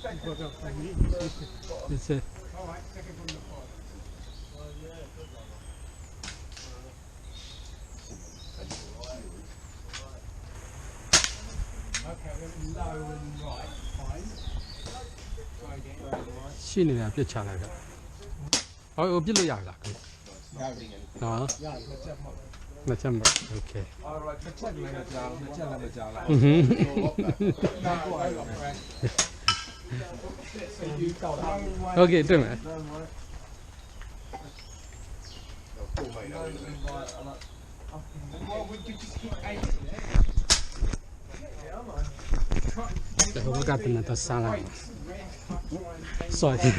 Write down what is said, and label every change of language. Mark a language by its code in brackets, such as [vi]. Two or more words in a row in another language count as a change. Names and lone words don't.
[en] it's a all right second from the front okay then low and right fine try again [my] ရှိနေတာပြစ်ချလိုက်တာဟိုပြစ်လို့ရပြီလားကိုနော်နှစ်ချက်မ okay [en] Alright, check me down. [my] okay တွေ့မယ် [en] Well, would you just keep aiming [my] ဒါဘက်ကတင်တော့စားလိုက် sorry